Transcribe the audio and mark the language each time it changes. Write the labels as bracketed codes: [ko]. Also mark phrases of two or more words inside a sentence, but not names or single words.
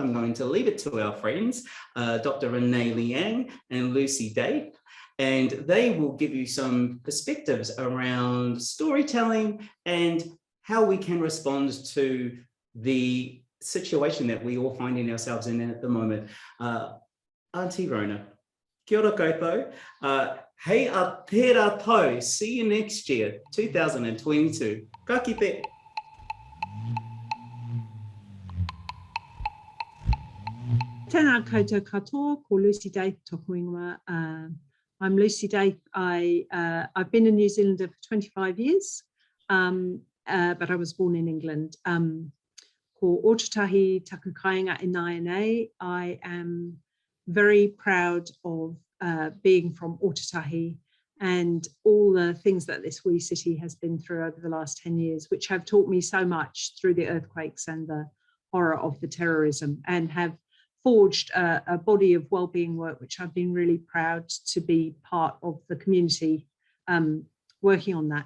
[en] I'm going to leave it to our friends, Dr. Renee Liang and Lucy Day, and they will give you some perspectives around storytelling and how we can respond to the situation that we all finding ourselves in at the moment. [mi] Auntie Rona, kia ora koutou. Hei a tērā tau, [en] see you next year, 2022. [mi] Ka kite. Tēnā koutou katoa, ko Lucy Day tōku ingoa. [en] I'm Lucy Day. I've been a New Zealander for 25 years, but I was born in England. [mi] Ko Ōtautahi taku kāinga in INA. [en] I am very proud of being from Ōtautahi and all the things that this wee city has been through over the last 10 years, which have taught me so much through the earthquakes and the horror of the terrorism, and have forged a body of wellbeing work, which I've been really proud to be part of the community working on that.